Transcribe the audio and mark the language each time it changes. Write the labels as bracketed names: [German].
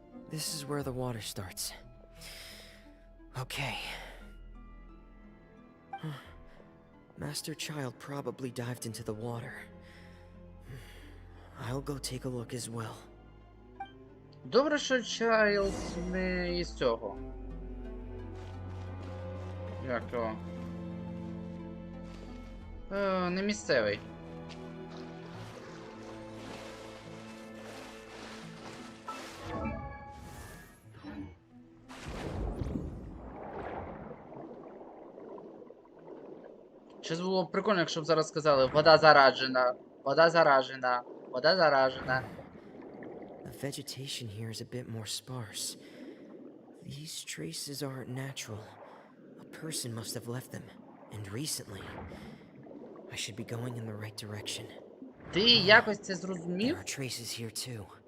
[English] This is where the water starts. Okay. Master Child probably dived into the water. I'll go take a look as well. [Ukrainian] Добре, що Чайлд не із цього. Як його? Не місцевий. Щось було б прикольно, якщо б зараз сказали вода заражена, вода заражена, вода заражена. [English] The vegetation here is a bit more sparse. These traces aren't natural. A person must have left them, and recently. I should be going in the right direction. [Ukrainian] Ти якось це зрозумів? [English] There are traces here too.